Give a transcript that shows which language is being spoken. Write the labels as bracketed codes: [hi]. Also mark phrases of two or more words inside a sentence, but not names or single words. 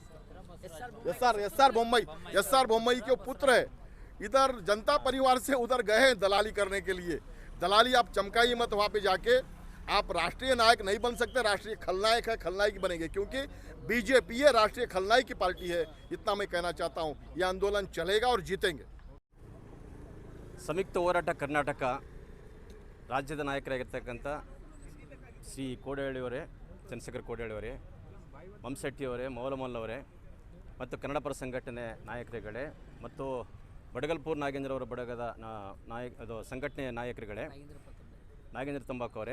[hi] एस आर बोम्मई के पुत्र है, इधर जनता परिवार से उधर गए हैं दलाली करने के लिए। दलाली आप चमकाइए मत, वहाँ पे जाके आप राष्ट्रीय नायक नहीं बन सकते, राष्ट्रीय खलनायक है, खलनायक बनेंगे, क्योंकि बीजेपी है राष्ट्रीय खलनायक की पार्टी है। इतना मैं कहना चाहता हूँ, यह आंदोलन चलेगा और जीतेंगे। [kn] ಸಂಯುಕ್ತ ಹೋರಾಟ ಕರ್ನಾಟಕ ರಾಜ್ಯದ ನಾಯಕರಾಗಿರ್ತಕ್ಕಂಥ ಶ್ರೀ ಕೋಡಿಹಳ್ಳಿಯವರೇ, ಚಂದ್ರಶೇಖರ್ ಕೋಡಿಹಳ್ಳಿಯವರೇ, ವಂಶೆಟ್ಟಿಯವರೇ, ಮೌಲಮಲ್ ಅವರೇ ಮತ್ತು ಕನ್ನಡ ಪರ ಸಂಘಟನೆ ನಾಯಕರುಗಳೇ ಮತ್ತು ಬಡಗಲ್ಪುರ್ ನಾಗೇಂದ್ರವರ ಬಡಗದ ಅದು ಸಂಘಟನೆಯ ನಾಯಕರುಗಳೇ, ನಾಗೇಂದ್ರ ತಂಬಾಕು ಅವರೇ.